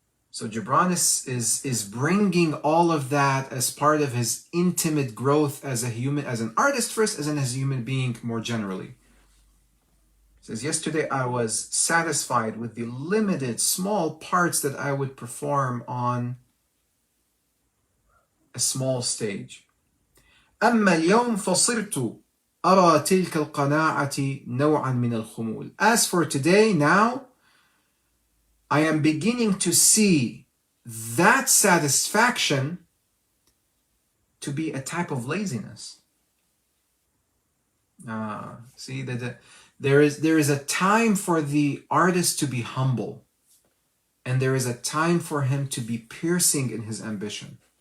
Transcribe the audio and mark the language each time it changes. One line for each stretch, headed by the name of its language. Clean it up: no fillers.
English: So Gibran is bringing all of that as part of his intimate growth as a human, as an artist first, as a human being more generally. He says, "Yesterday I was satisfied with the limited small parts that I would perform on a small stage.
Arabic: أما اليوم فصرت أرى تلك القناعة نوعا من الخمول."
English: As for today, now, I am beginning to see that satisfaction to be a type of laziness. See that there is a time for the artist to be humble, and there is a time for him to be piercing in his ambition.